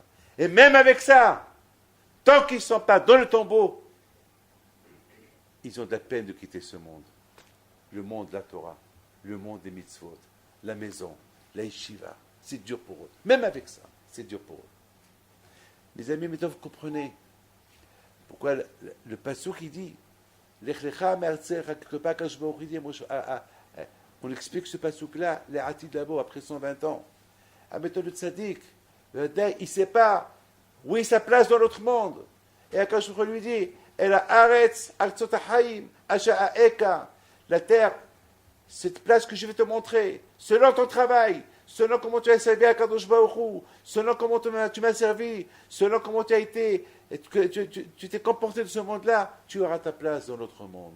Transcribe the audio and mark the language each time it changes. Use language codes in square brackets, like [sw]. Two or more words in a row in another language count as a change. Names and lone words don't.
[fr] Et même avec ça, tant qu'ils ne sont pas dans le tombeau, ils ont de la peine de quitter ce monde. Le monde de la Torah, le monde des mitzvot, la maison, la yeshiva. C'est dur pour eux. Même avec ça, c'est dur pour eux. Les amis, maintenant vous comprenez pourquoi le passouk qui dit [he] לך לך מארצך, [fr] quelque part quand je on explique ce passouk-là, les Atid là-bas, après 120 ans. Ah, maintenant le tzaddik, il ne sait pas où est sa place dans l'autre monde. Et quand je lui dis, la terre, cette place que je vais te montrer, selon ton travail, selon comment tu as servi à [he] קדוש ברוך הוא, [fr] selon comment tu m'as servi, selon comment tu as été, tu t'es comporté de ce monde-là, tu auras ta place dans l'autre monde.